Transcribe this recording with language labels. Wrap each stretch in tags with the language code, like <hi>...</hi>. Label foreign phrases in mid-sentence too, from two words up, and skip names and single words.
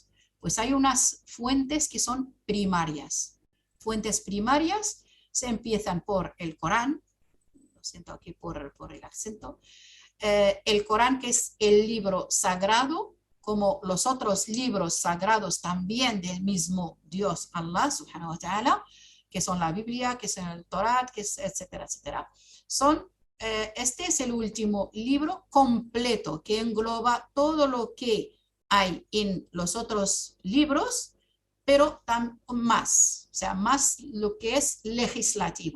<es>Pues hay unas fuentes que son primarias. Fuentes primarias se empiezan por el Corán, lo siento aquí por el acento, el Corán, que es el libro sagrado, como los otros libros sagrados también del mismo Dios,</es> <ar>الله سبحانه وتعالى,</ar> <es>que son la Biblia, que son el Torah, que es, etcétera, etcétera. Este es el último libro completo que engloba todo lo que hay en los otros libros, pero más, o sea, más lo que es legislativo.</es>